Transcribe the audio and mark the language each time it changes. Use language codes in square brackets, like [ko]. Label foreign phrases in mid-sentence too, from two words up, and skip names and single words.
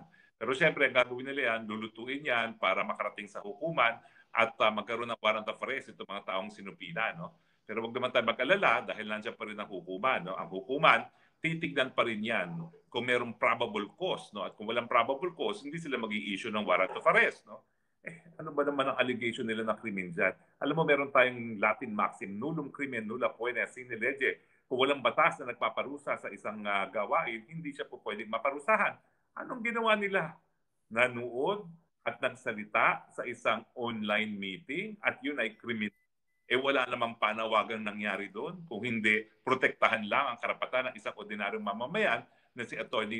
[tl] Pero siyempre, ang gagawin nila yan, lulutuin yan para makarating sa hukuman at magkaroon ng [en] warrant of arrest [tl] itong mga taong sinupina, no? Pero wag naman tayo mag-alala dahil nandiyan pa rin ang hukuman, no? Ang hukuman, titignan pa rin yan kung mayroong [en] probable cause, [tl] no? At kung walang [en] probable cause, [tl] hindi sila mag-i-issue ng [en] warrant of arrest, [tl] no? Ano ba naman ang allegation nila na krimen dyan? Alam mo, meron tayong [en] Latin maxim, [la] nullum crimen nulla poena sine lege. [tl] Kung walang batas na nagpaparusa sa isang gawain, hindi siya po pwedeng maparusahan. Anong ginawa nila? Nanood at nagsalita sa isang [en] online meeting [tl] at yun ay krimen. Wala namang panawagang nangyari doon. Kung hindi, protektahan lang ang karapatan ng isang ordinaryong mamamayan na si Atty.